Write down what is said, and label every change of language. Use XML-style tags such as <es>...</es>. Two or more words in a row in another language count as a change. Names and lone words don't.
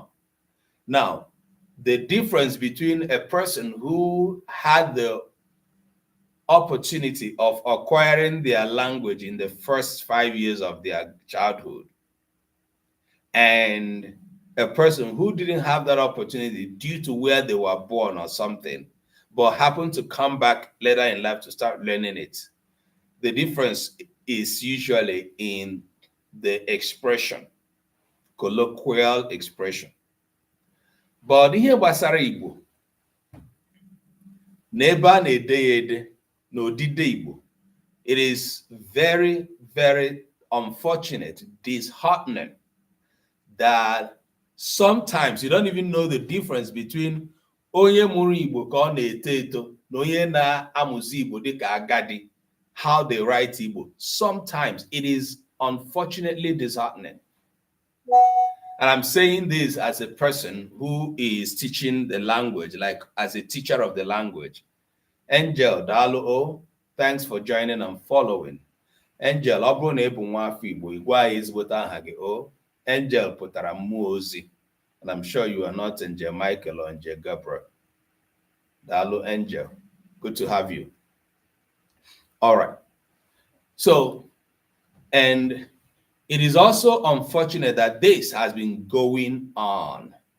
<en>Now, the difference between a person who had the opportunity of acquiring their language in the first 5 years of their childhood and a person who didn't have that opportunity due to where they were born or something, but happen to come back later in life to start learning it. The difference is usually in the expression, colloquial expression.</en> <ig>But ihe gbasara Igbo, n'ebe a na-ede ya ede n'odide Igbo,</ig> <en>it is very, very unfortunate, disheartening that sometimes you don't even know the difference between</en> <ig>onye mụrụ Igbo ka ọ na-eto eto na onye na-amụzi Igbo dịka agadi,</ig> <en>how they write Igbo. Sometimes it is unfortunately disheartening. And I'm saying this as a person who is teaching the language, like as a teacher of the language. Angel Dalo, thanks for joining and following. Angel,</en> <ig>ọ bụrụ na ị bụ nwa afọ Igbo, igwe anyị ezigbote aha gị. O Angel pụtara mmụọ ozi.</ig> <en>And I'm sure you are not Angel Michael or Angel Gabriel. Dalo Angel, good to have you. All right. So, and it is also unfortunate that this has been going on.</en>